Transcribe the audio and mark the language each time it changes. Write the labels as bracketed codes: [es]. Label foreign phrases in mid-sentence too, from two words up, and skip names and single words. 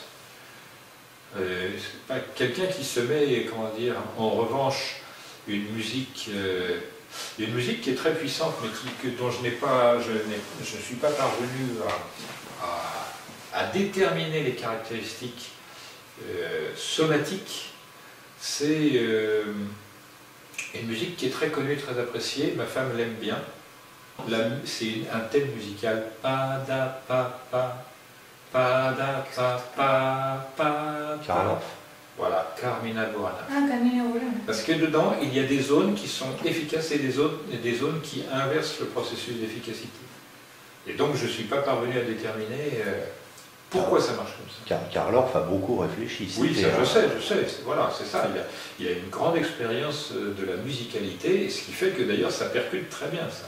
[fr] C'est pas quelqu'un qui se met, comment dire, en revanche, une musique qui est très puissante, mais dont je ne suis pas parvenu à déterminer les caractéristiques somatiques. C'est une musique qui est très connue, très appréciée, ma femme l'aime bien. C'est un thème musical. Pa da pa pa. Pa da pa pa pa pa. Voilà, Carmina Burana. Ah, Carmina Burana. Parce que dedans, il y a des zones qui sont efficaces et des zones qui inversent le processus d'efficacité. Et donc, je ne suis pas parvenu à déterminer pourquoi ça marche comme ça. Karloff a beaucoup réfléchi. Oui, ça, je sais. Voilà, c'est ça. Il a une grande expérience de la musicalité, et ce qui fait que d'ailleurs, ça percute très bien, ça.